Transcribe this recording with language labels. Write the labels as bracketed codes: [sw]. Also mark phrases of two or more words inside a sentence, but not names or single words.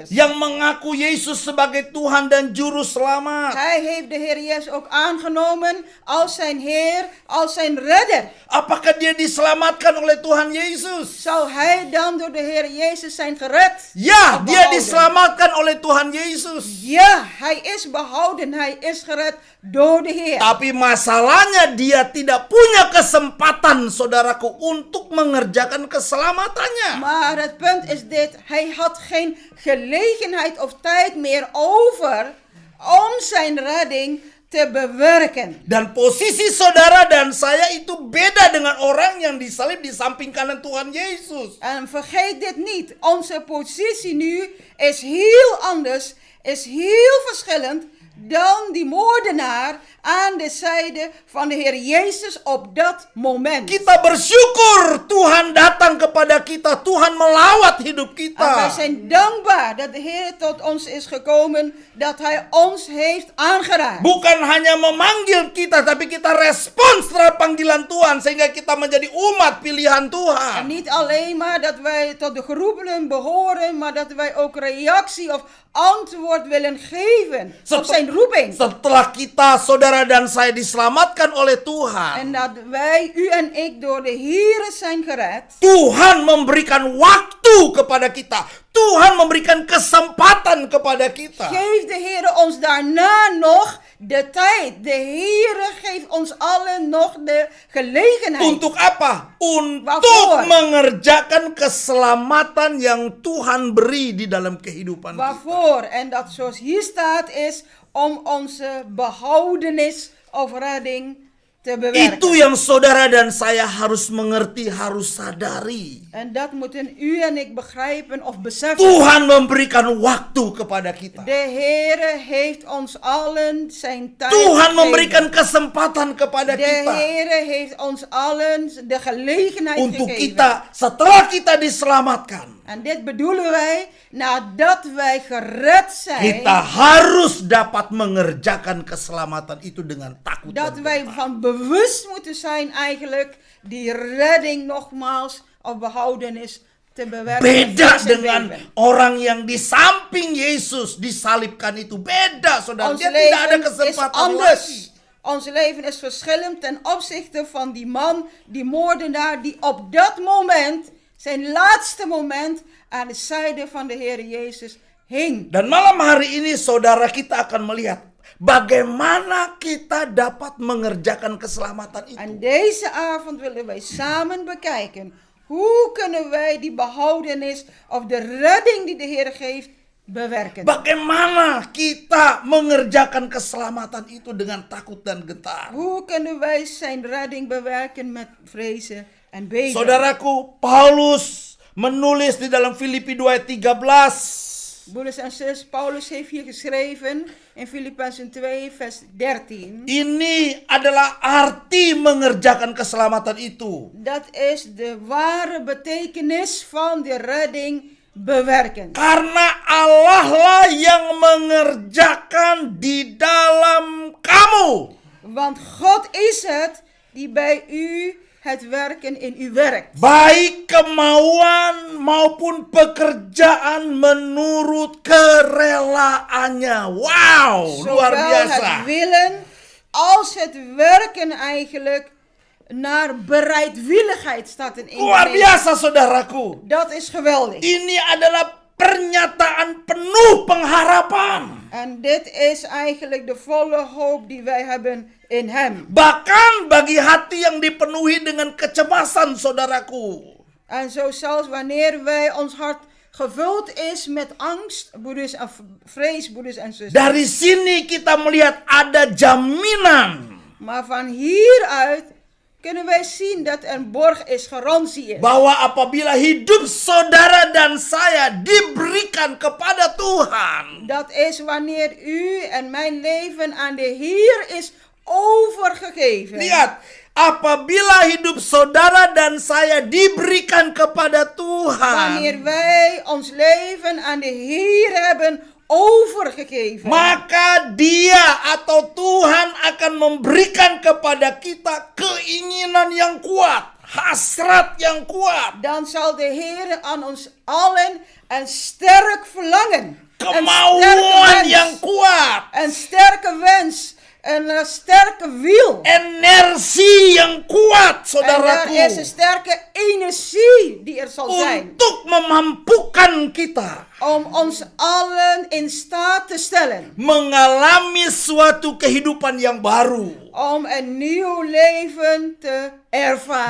[id] Yang mengaku Yesus sebagai Tuhan dan Juru Selamat. [nl] Hij heeft de Heer Jezus ook aangenomen als zijn Heer, als zijn redder. [id] Apakah dia diselamatkan oleh Tuhan Yesus? [nl] Zou hij dan door de Heer Jezus zijn gered? [id] Ya, [nl] Of [id] dia [nl] behouden? [id] diselamatkan oleh Tuhan Yesus. [nl] Ja, hij is behouden, hij is gered door de Heer. [id] Tapi masalahnya dia tidak punya kesempatan, saudaraku, untuk mengerjakan keselamatannya. [nl] Maar het punt is dit, hij had geen gelegenheid of tijd meer over om zijn redding te bewerken. [id] Dan posisi saudara dan saya itu beda dengan orang yang disalib di samping kanan Tuhan Yesus. [nl] En vergeet dit niet. Onze positie nu is heel anders, is heel verschillend dan die moordenaar aan de zijde van de Heer Jezus op dat moment. [id] Kita bersyukur Tuhan datang kepada kita, Tuhan melawat hidup [nl] En wij [id] kita. [nl] zijn dankbaar dat de Heer tot ons is gekomen, dat Hij ons heeft aangeraakt. [id] Bukan hanya memanggil kita, tapi kita respons terhadap panggilan Tuhan sehingga kita menjadi umat pilihan [nl] En [id] Tuhan. [nl] niet alleen maar dat wij tot de geroepenen behoren, maar dat wij ook reactie of antwoord willen geven op zijn roeping. [id] Setelah kita, saudara dan saya diselamatkan oleh Tuhan, [nl] En dat wij, u en ik, door de Heer zijn gered. [id] Tuhan memberikan waktu kepada kita. Tuhan memberikan kesempatan kepada kita. [nl] Geeft de Heer ons daarna nog de tijd. De Heer geeft ons allen nog de gelegenheid. [id] Untuk apa? Untuk [nl] Waarvoor? [id] mengerjakan keselamatan yang Tuhan beri di dalam kehidupan kita. [nl] Waarvoor? En dat zoals hier staat is om onze behoudenis of redding te bewerken. [id] Itu yang saudara dan saya harus mengerti, harus sadari. [nl] En dat moeten u en ik begrijpen of beseffen. [id] Tuhan memberikan waktu kepada kita. [nl] De Heere heeft ons allen zijn tijd [id] Tuhan [nl] gegeven. [id] memberikan kesempatan kepada [nl] De [id] kita. [nl] Heere heeft ons allen de gelegenheid [id] Untuk [nl] gegeven. [id] kita, setelah kita diselamatkan, [nl] En dit bedoelen wij, nadat wij gered zijn, [id] kita harus dapat mengerjakan keselamatan itu dengan takut [nl] dat [id] dan [nl] wij [id] gentar. [nl] van bewust moeten zijn eigenlijk die redding nogmaals of behoudenis te bewerken. [id] Beda [nl] in zijn [id] dengan [nl] leven. [id] orang yang di samping Yesus disalibkan itu. Beda, saudara. [nl] Ons [id] Dia tidak ada [nl] leven is [id] kesempatan lagi. [nl] anders. Ons leven is verschillend ten opzichte van die man, die moordenaar, die op dat moment, zijn laatste moment, aan de zijde van de Heer Jezus hing. [id] Dan malam hari ini saudara kita akan melihat bagaimana kita dapat mengerjakan keselamatan itu. [nl] En deze avond willen wij samen bekijken, hoe kunnen wij die behoudenis of de redding die de Heer geeft, bewerken. [id] Bagaimana kita mengerjakan keselamatan itu dengan takut dan gentar. [nl] Hoe kunnen wij zijn redding bewerken met vrezen en beven. [id] Saudaraku, Paulus menulis di dalam Filipi 2 ayat 13. [nl] Broeders en zus, Paulus heeft hier geschreven in Filippenzen 2 vers 13. [id] Ini adalah arti mengerjakan keselamatan itu. [nl] Dat is de ware betekenis van de redding bewerken. [id] Karena Allah lah yang mengerjakan di dalam kamu. [nl] Want God is het die bij u het werken in u werkt. [id] Baik kemauan maupun pekerjaan menurut kerelaannya. Wow, luar [nl] Zowel [id] biasa. [nl] het willen als het werken eigenlijk naar bereidwilligheid staat in [id] Luar [nl] Engels. [id] biasa saudaraku. [nl] Dat is geweldig. [id] Ini adalah pernyataan penuh pengharapan. [nl] En dit is eigenlijk de volle hoop die wij hebben in hem. [id] Bahkan bagi hati yang dipenuhi dengan kecemasan saudaraku. [nl] En zo zelfs wanneer wij ons hart gevuld is met angst, broeders en vrees, broeders en zusters. [id] Dari sini kita melihat ada jaminan [nl] Maar van hieruit kunnen wij zien dat er een borg is, garantie is. [id] bahwa apabila hidup saudara dan saya diberikan kepada Tuhan, [nl] Dat is wanneer u en mijn leven aan de Heer is overgegeven. [id] lihat, apabila hidup saudara dan saya diberikan kepada [nl] Wanneer [id] Tuhan, [nl] wij ons leven aan de Heer hebben overgegeven. [id] maka Dia atau Tuhan akan memberikan kepada kita keinginan yang kuat, hasrat yang kuat, [nl] Dan zal de Heer aan ons allen een sterk verlangen. [id] kemauan yang kuat, [nl] Een sterke wens. Een sterke wiel. [id] energi yang kuat, [nl] En er is een [id] saudaraku, [nl] sterke energie die er zal zijn. [id] untuk memampukan kita [nl] Om ons allen in staat te stellen. [id] mengalami suatu kehidupan yang baru [nl] Om een nieuw leven te ervaren.